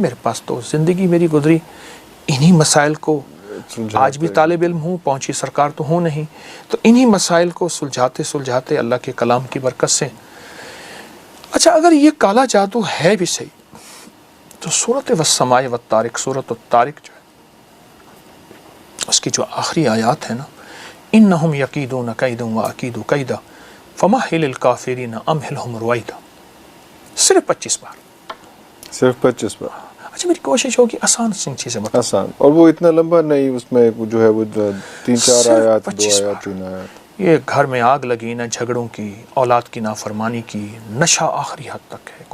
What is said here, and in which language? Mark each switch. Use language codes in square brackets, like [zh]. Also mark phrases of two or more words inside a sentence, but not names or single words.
[ur] میرے پاس تو زندگی میری گزری انہی مسائل کو، آج بھی طالب علم ہوں، پہنچی سرکار تو ہوں نہیں، تو انہی مسائل کو سلجھاتے اللہ کے کلام کی برکت سے. اچھا، اگر یہ کالا جادو ہے بھی صحیح تو سورۃ والسماء والطارق، سورۃ الطارق جو ہے اس کی جو آخری آیات ہے نا، [ar] انہم یکیدون کیدا واکید کیدا فمہل الکافرین امہلہم رویدا، [ur] صرف 25 بار. صرف 25 بار. اچھا، میری کوشش ہوگی آسان سی چیزیں بتا. آسان، اور وہ اتنا لمبا نہیں، اس میں جو ہے وہ 3-4 آیات، 2 آیات، 3 آیات. یہ گھر میں آگ لگی نہ جھگڑوں کی، اولاد کی نافرمانی کی، نشہ آخری حد تک ہے.